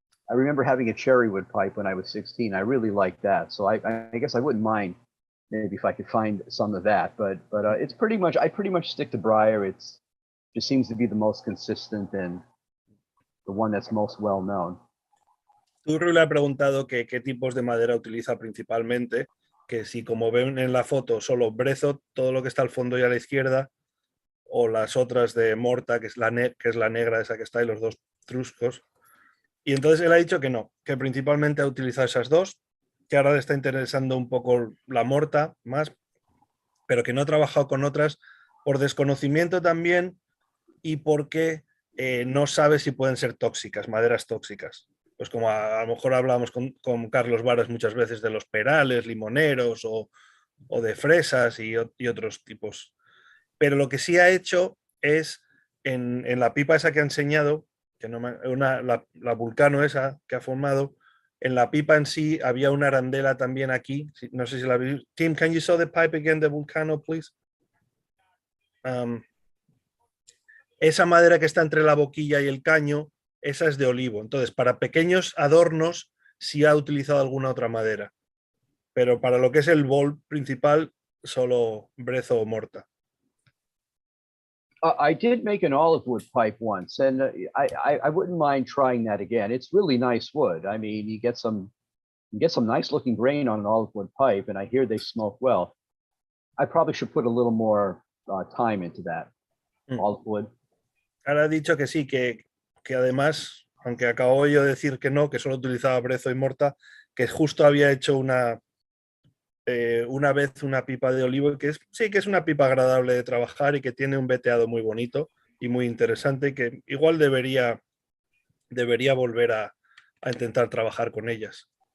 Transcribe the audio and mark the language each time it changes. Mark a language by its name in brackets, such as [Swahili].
[English] I remember having a cherry wood pipe when I was 16. I really liked that. So I guess I wouldn't mind maybe if I could find some of that, but it's pretty much, I pretty much stick to briar. It's just seems to be the most consistent and the one that's most well known. [Spanish] Turru le ha preguntado que qué tipos de madera utiliza principalmente, que si como ven en la foto solo brezo, todo lo que está al fondo y a la izquierda, o las otras de morta, que es la negra esa que está, y los 2 truscos. Y entonces él ha dicho que no, que principalmente ha utilizado esas 2, que ahora le está interesando un poco la morta más, pero que no ha trabajado con otras por desconocimiento también, y porque no sabe si pueden ser tóxicas, maderas tóxicas. Pues como a lo mejor hablamos con Carlos Varas muchas veces de los perales, limoneros o de fresas y otros tipos. Pero lo que sí ha hecho es, en la pipa esa que ha enseñado, que la Vulcano esa que ha formado, en la pipa en sí había una arandela también aquí. No sé si la veis. [English] Tim, can you show the pipe again, the Vulcano, please? [Spanish] Esa madera que está entre la boquilla y el caño, esa es de olivo. Entonces, para pequeños adornos sí ha utilizado alguna otra madera. Pero para lo que es el bowl principal, solo brezo o morta. [English] I did make an olive wood pipe once, and I wouldn't mind trying that again. It's really nice wood. I mean, you get some nice looking grain on an olive wood pipe, and I hear they smoke well. I probably should put a little more time into that. Olive wood. [Spanish] Ahora ha dicho que sí, que además, aunque acabo yo de decir que no, que solo utilizaba brezo y morta, que justo había hecho una vez una pipa de olivo, que sí que es una pipa agradable de trabajar y que tiene un veteado muy bonito y muy interesante, y que igual debería volver a intentar trabajar con ellas.